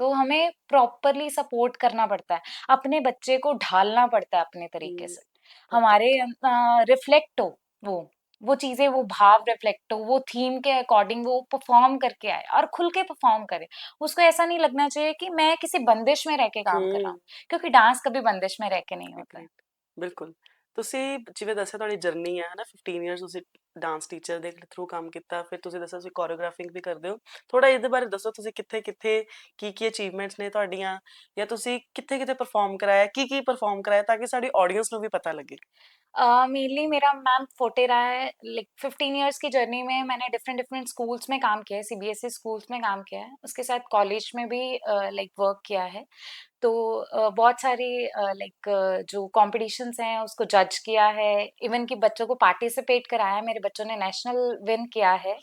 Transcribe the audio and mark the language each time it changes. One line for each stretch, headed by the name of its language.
Hindi: तो हमें properly support करना पड़ता है, अपने बच्चे को ढालना पड़ता है अपने तरीके से, हमारे
English: Perfect.
Hindi: रिफ्लेक्ट हो वो वो चीजें, वो भाव रिफ्लेक्ट हो, वो थीम के अकॉर्डिंग वो परफॉर्म करके आए और खुल के परफॉर्म करे। उसको ऐसा नहीं लगना चाहिए कि मैं किसी बंदिश में रह के काम कर रहा हूँ, क्योंकि डांस कभी बंदिश में रह के नहीं होता है।
Punjabi: ਗ੍ਰੇਟ। ਬਿਲਕੁਲ। ਤੁਸੀਂ ਜਿਵੇਂ ਦੱਸਿਆ ਤੁਹਾਡੀ ਜਰਨੀ ਹੈ ਨਾ 15 ਇਅਰਸ ਤੁਸੀਂ ਡਾਂਸ ਟੀਚਰ ਦੇ ਥਰੂ ਕੰਮ ਕੀਤਾ, ਫਿਰ ਤੁਸੀਂ ਦੱਸਿਆ ਤੁਸੀਂ ਕੋਰੀਓਗ੍ਰਾਫਿੰਗ ਵੀ ਕਰਦੇ ਹੋ। ਥੋੜਾ ਇਹਦੇ ਬਾਰੇ ਦੱਸੋ, ਤੁਸੀਂ ਕਿੱਥੇ ਕਿੱਥੇ ਕੀ ਅਚੀਵਮੈਂਟਸ ਨੇ ਤੁਹਾਡੀਆਂ, ਜਾਂ ਤੁਸੀਂ ਕਿੱਥੇ ਕਿੱਥੇ ਪਰਫਾਰਮ ਕਰਾਇਆ, ਕੀ ਪਰਫਾਰਮ ਕਰਾਇਆ, ਤਾਂ ਕਿ ਸਾਡੀ ਆਡੀਅנס ਨੂੰ ਵੀ ਪਤਾ ਲੱਗੇ।
Hindi: मेनली मेरा मैम फोटे रहा है, लाइक 15 इयर्स की जर्नी में मैंने डिफरेंट डिफरेंट स्कूल्स में काम किया है, सीबीएसई स्कूल्स में काम किया है, उसके साथ कॉलेज में भी लाइक वर्क किया है। तो बहुत सारी लाइक जो कॉम्पिटिशन्स हैं उसको जज किया है, इवन कि बच्चों को पार्टिसिपेट कराया है, मेरे बच्चों ने नेशनल विन किया है,